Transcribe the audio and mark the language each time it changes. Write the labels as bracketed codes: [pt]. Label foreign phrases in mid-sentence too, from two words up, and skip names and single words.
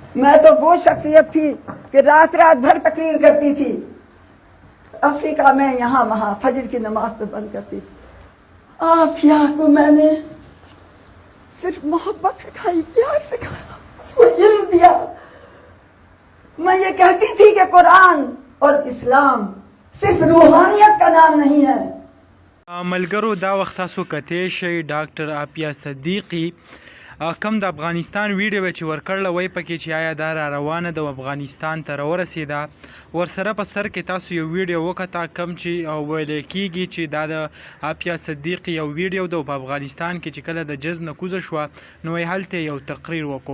[ur] میں تو وہ شخصیت تھی کہ رات رات بھر تقریر کرتی تھی افریقہ میں، یہاں وہاں فجر کی نماز پہ بند کرتی تھی. عافیہ کو میں نے صرف محبت سکھائی، پیار سکھایا، اس کو علم دیا. میں یہ کہتی تھی کہ قرآن اور اسلام صرف روحانیت کا نام نہیں ہے. [ps] ملګرو دا وخت تاسو کتې شئ ډاکټر عافیه صدیقي کم د افغانستان ویډیو چې ورکړله وای پکې چې آیا دا را روانه د افغانستان ته راورسېده ورسره په سر کې تاسو یو ویډیو وکته کم چې ویل کېږي چې دا د عافیه صدیقي یو ویډیو د په افغانستان کې چې کله د جز نه کوزه شوه نو هلته یو تقریر وکړو.